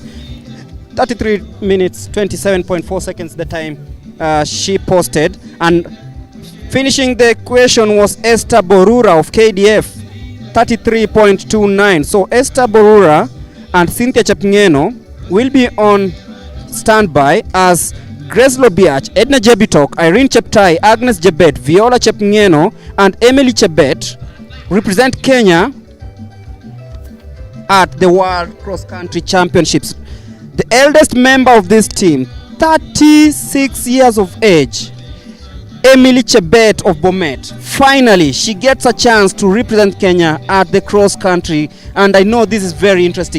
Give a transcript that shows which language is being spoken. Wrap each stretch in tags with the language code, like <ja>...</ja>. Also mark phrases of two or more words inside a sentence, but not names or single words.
<en>33 minutes 27.4 seconds the time she posted. And finishing the equation was Esther Borura of KDF, 33.29. So Esther Borura and Cynthia Chepngeno will be on standby as Grace Lobiach, Edna Jebitok, Irene Cheptai, Agnes Jebet, Viola Chepngeno, and Emily Chebet represent Kenya at the World Cross Country Championships. The eldest member of this team, 36 years of age, Emily Chebet of Bomet. Finally, she gets a chance to represent Kenya at the cross country, and I know this is very interesting.</en>